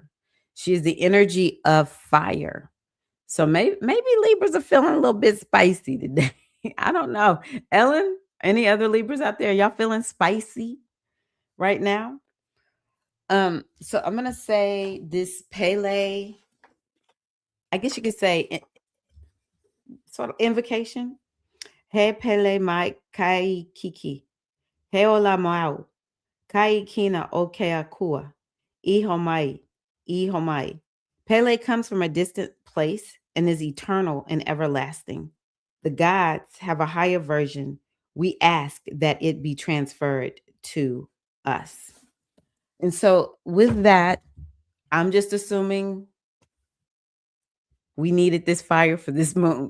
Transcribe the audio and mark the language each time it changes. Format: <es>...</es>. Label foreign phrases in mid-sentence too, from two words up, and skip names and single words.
<en>She is the energy of fire. So maybe Libras are feeling a little bit spicy today. I don't know. Ellen, any other Libras out there? Y'all feeling spicy right now? So I'm gonna say this Pele. I guess you could say sort of invocation.</en> <haw>He Pele mai kai kiki. He ola mau. Kai kina o ke akua. Iho mai. Iho mai.</haw> <en>Pele comes from a distant place and is eternal and everlasting. The gods have a higher version. We ask that it be transferred to us. And so, with that, I'm just assuming we needed this fire for this moon.</en>